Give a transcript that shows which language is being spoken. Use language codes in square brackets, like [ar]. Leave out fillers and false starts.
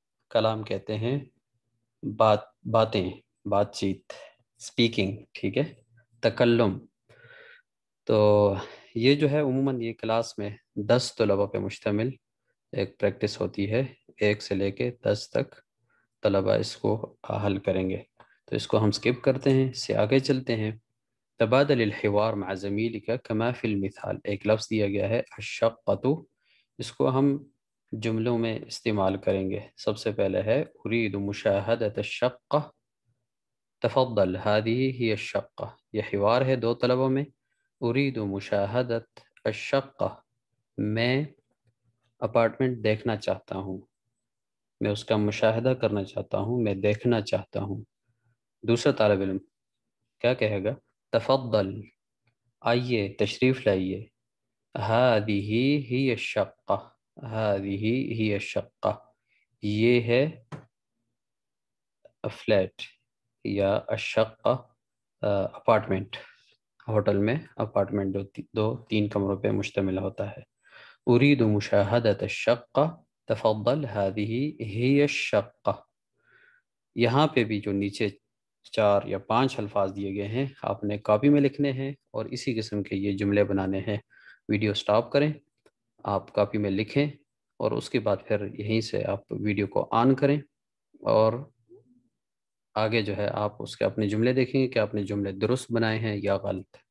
[ur] کلام کہتے ہیں باتیں، بات چیت، اسپیکنگ، ٹھیک ہے، تکلم. تو یہ جو ہے عموماً یہ کلاس میں 10 طلبہ پہ مشتمل ایک پریکٹس ہوتی ہے. 1 سے لے کے 10 تک طلبہ اس کو حل کریں گے. تو اس کو ہم سکپ کرتے ہیں، اس سے آگے چلتے ہیں. [ar] تبادل الحوار مع زميلك كما في المثال. [ur] ایک لفظ دیا گیا ہے الشقۃ، اس کو ہم جملوں میں استعمال کریں گے. سب سے پہلے ہے [ar] اريد مشاہدۃ الشقۃ، تفضل هذه هي الشقۃ. [ur] یہ حوار ہے 2 طلبوں میں. [ar] اريد مشاہدۃ الشقۃ، [ur] میں اپارٹمنٹ دیکھنا چاہتا ہوں، میں اس کا مشاہدہ کرنا چاہتا ہوں، میں دیکھنا چاہتا ہوں. دوسرا طالب علم کیا کہے گا؟ تفضل، آئیے، تشریف لائیے. [ar] هذه هي الشقة، هذه هي الشقة، [ur] یہ ہے فلیٹ یا [ar] الشقة اپارٹمنٹ. [ur] ہوٹل میں اپارٹمنٹ 2-3 کمروں پہ مشتمل ہوتا ہے. [ar] اريد مشاہدۃ الشقة، تفضل هذه هي الشقة. [ur] یہاں پہ بھی جو نیچے 4 یا 5 الفاظ دیے گئے ہیں، آپ نے کاپی میں لکھنے ہیں اور اسی قسم کے یہ جملے بنانے ہیں. ویڈیو سٹاپ کریں، آپ کاپی میں لکھیں اور اس کے بعد پھر یہیں سے آپ ویڈیو کو آن کریں اور آگے جو ہے آپ اس کے اپنے جملے دیکھیں گے کہ آپ نے جملے درست بنائے ہیں یا غلط.